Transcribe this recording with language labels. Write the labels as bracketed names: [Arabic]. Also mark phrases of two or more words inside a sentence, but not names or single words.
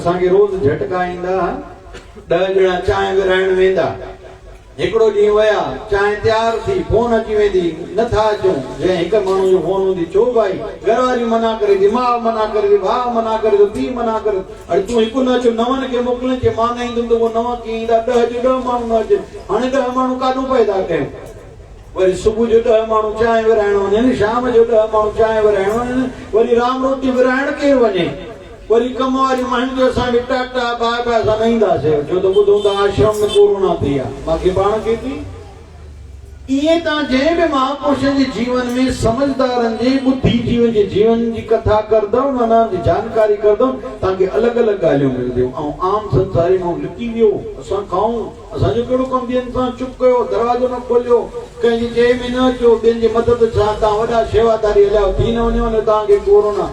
[Sindhi] असांखे रोज़ झटका ईंदा, 10 ॼणा चांहि विराइण वेंदा, हिकिड़ो ॾींहुं विया, चांहि तयारु थी, फोन अची वेंदी, नथा अचूं, जंहिं हिकु माण्हू जो फोन हूंदी, छो भाई, घरवारी मना करे थी, माउ मना करे थी, भाउ मना करे थो, पीउ मना करे, अरे तूं हिकु न अचो, 9 खे मोकिले, चए मां न ईंदुमि त उहो 9 कीअं ईंदा, 10 जो 10 माण्हू न अचे, हाणे 10 माण्हू काॾो पैदा कयूं। वरी सुबुह जो 10 माण्हू चांहि विराइण वञनि, शाम जो 10 माण्हू चांहि विराइण वञनि, वरी राम रोटी विराइण केरु वञे, वरी कम वारी माण्हुनि जो असां बि टाटा [English] bye bye [Sindhi] असां न ईंदासीं, छो त ॿुधूं था आश्रम में कोरोना थी आहे, बाक़ी पाण खे थी। ईअं तव्हां जंहिं बि महापुरुषनि जे जीवन में, समझदारनि जे बुद्धिजीवन जे जीवन जी कथा करदव, माना जानकारी करदव, तव्हांखे अलॻि अलॻि ॻाल्हियूं मिलंदियूं। ऐं आम संसारी माण्हू लिकी वियो, असां खाऊं, असांजो कहिड़ो कमु, ॿियनि सां चुप कयो, दरवाजो न खोलियो, कंहिंजी जय में न अचो, ॿियनि जी मदद सां तव्हां वॾा शेवादारी हलिया, थी न वञो न तव्हांखे कोरोना।